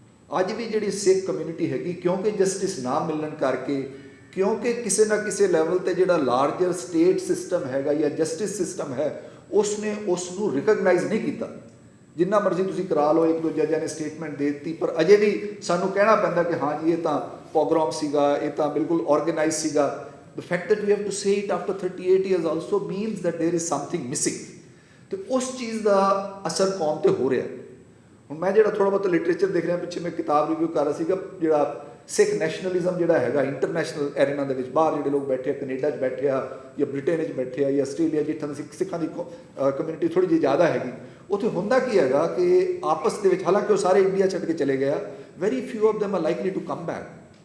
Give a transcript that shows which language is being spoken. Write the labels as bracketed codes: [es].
[pa] ਅੱਜ ਵੀ ਜਿਹੜੀ ਸਿੱਖ ਕਮਿਊਨਿਟੀ ਹੈਗੀ, ਕਿਉਂਕਿ ਜਸਟਿਸ ਨਾ ਮਿਲਣ ਕਰਕੇ, ਕਿਉਂਕਿ ਕਿਸੇ ਨਾ ਕਿਸੇ ਲੈਵਲ ਤੇ ਜਿਹੜਾ ਲਾਰਜਰ ਸਟੇਟ ਸਿਸਟਮ ਹੈਗਾ ਜਾਂ ਜਸਟਿਸ ਸਿਸਟਮ ਹੈ, ਉਸਨੇ ਉਸ ਨੂੰ ਰਿਕਗਨਾਈਜ਼ ਨਹੀਂ ਕੀਤਾ। ਜਿੰਨਾ ਮਰਜ਼ੀ ਤੁਸੀਂ ਕਰਾ ਲਓ, ਇੱਕ ਦੋ ਜੱਜਾਂ ਨੇ ਸਟੇਟਮੈਂਟ ਦੇ ਦਿੱਤੀ, ਪਰ ਅਜੇ ਵੀ ਸਾਨੂੰ ਕਹਿਣਾ ਪੈਂਦਾ ਕਿ ਹਾਂ ਜੀ ਇਹ ਤਾਂ ਪੋਗਰੋਮ ਸੀਗਾ, ਇਹ ਤਾਂ ਬਿਲਕੁਲ ਆਰਗੇਨਾਈਜ਼ ਸੀਗਾ। [en] The fact that we have to say it after 38 years also means that there is something missing। [pa] ਤੇ ਉਸ ਚੀਜ਼ ਦਾ ਅਸਰ ਕੌਮ ਤੇ ਹੋ ਰਿਹਾ। ਹੁਣ ਮੈਂ ਜਿਹੜਾ ਥੋੜਾ ਬਹੁਤ ਲਿਟਰੇਚਰ ਦੇਖ ਰਿਹਾ, ਪਿੱਛੇ ਮੈਂ ਕਿਤਾਬ ਰਿਵਿਊ ਕਰ ਰਿਹਾ ਸੀਗਾ, ਜਿਹੜਾ ਸਿੱਖ ਨੈਸ਼ਨਲਿਜ਼ਮ ਜਿਹੜਾ ਹੈਗਾ ਇੰਟਰਨੈਸ਼ਨਲ ਐਰੀਨਾ ਦੇ ਵਿੱਚ, ਬਾਹਰ ਜਿਹੜੇ ਲੋਕ ਬੈਠੇ ਆ, ਕੈਨੇਡਾ 'ਚ ਬੈਠੇ ਆ ਜਾਂ ਬ੍ਰਿਟੇਨ 'ਚ ਬੈਠੇ ਆ ਜਾਂ ਆਸਟ੍ਰੇਲੀਆ, ਜਿੱਥਾਂ ਦੀ ਸਿੱਖਾਂ ਦੀ ਕਮਿਊਨਿਟੀ ਥੋੜੀ ਜਿਹੀ ਜ਼ਿਆਦਾ ਹੈਗੀ, ਉੱਥੇ ਹੁੰਦਾ ਕੀ ਹੈਗਾ ਕਿ ਆਪਸ ਦੇ ਵਿੱਚ, ਹਾਲਾਂਕਿ ਉਹ ਸਾਰੇ ਇੰਡੀਆ ਛੱਡ ਕੇ ਚਲੇ ਗਏ ਆ, [en] Very few of them are likely to come back.